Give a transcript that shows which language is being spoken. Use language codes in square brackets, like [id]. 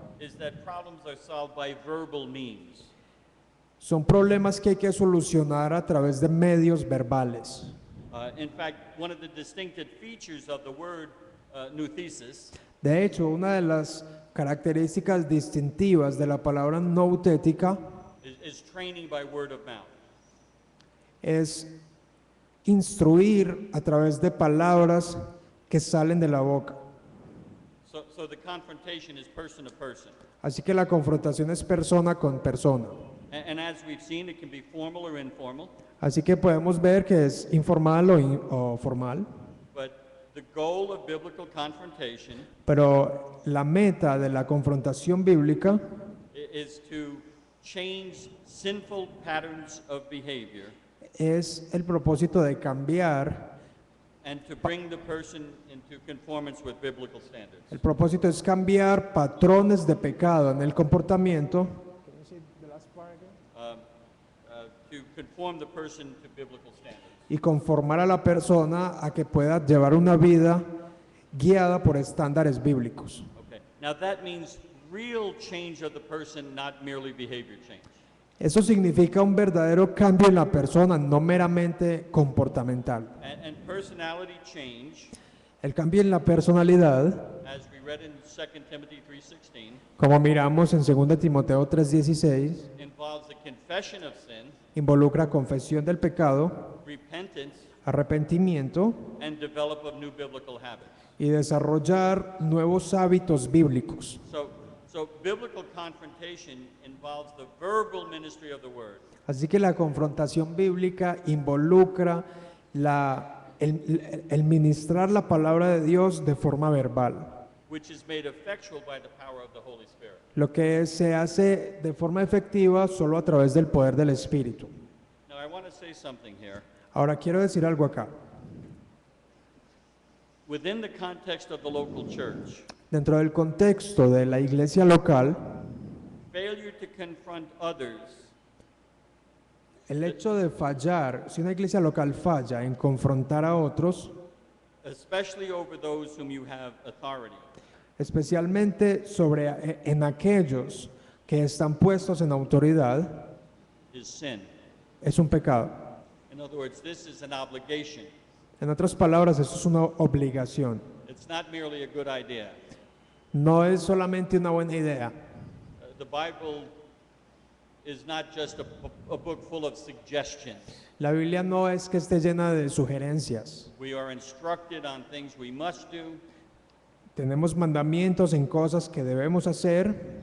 [en] is that problems are solved by verbal means. [es] son problemas que hay que solucionar a través de medios verbales. [en] In fact, one of the distinctive features of the word nouthesis [es] De hecho, una de las características distintivas de la palabra noutética [en] is training by word of mouth. [es] es instruir a través de palabras que salen de la boca. [en] So the confrontation is person to person. [es] Así que la confrontación es persona con persona. [en] And as we've seen, it can be formal or informal, [es] Así que podemos ver que es informal o formal, [en] but the goal of biblical confrontation [es] pero la meta de la confrontación bíblica [en] is to change sinful patterns of behavior [es] es el propósito de cambiar, [en] and to bring the person into conformance with biblical standards. [es] el propósito es cambiar patrones de pecado en el comportamiento [en] To conform the person to biblical standards. [es] y conformar a la persona a que pueda llevar una vida guiada por estándares bíblicos. [en] Okay. Now that means real change of the person, not merely behavior change. [es] Eso significa un verdadero cambio en la persona, no meramente comportamental. [en] And personality change, [es] El cambio en la personalidad, [en] as we read in 2 Timothy 3:16, [es] como miramos en 2 Timoteo 3:16, [en] involves the confession of sin, [es] involucra confesión del pecado, [en] repentance, [es] arrepentimiento [en] and develop of new biblical habits. [es] y desarrollar nuevos hábitos bíblicos. [en] So biblical confrontation involves the verbal ministry of the word. [es] Así que la confrontación bíblica involucra el ministrar la palabra de Dios de forma verbal, [en] Which is made effectual by the power of the Holy Spirit. [es] lo que se hace de forma efectiva solo a través del poder del Espíritu. [en] Now I want to say something here. [es] Ahora quiero decir algo acá. [en] Within the context of the local church, [es] Dentro del contexto de la iglesia local, [en] failure to confront others [es] el hecho de fallar, si una iglesia local falla en confrontar a otros, [en] especially over those whom you have authority, [es] especialmente en aquellos que están puestos en autoridad, [en] is sin. [es] es un pecado. [en] In other words, this is an obligation. [es] En otras palabras, eso es una obligación. [en] It's not merely a good idea. [es] No es solamente una buena idea. [en] The Bible is not just a book full of suggestions. [es] La Biblia no es que esté llena de sugerencias. [en] We are instructed on things we must do [es] Tenemos mandamientos en cosas que debemos hacer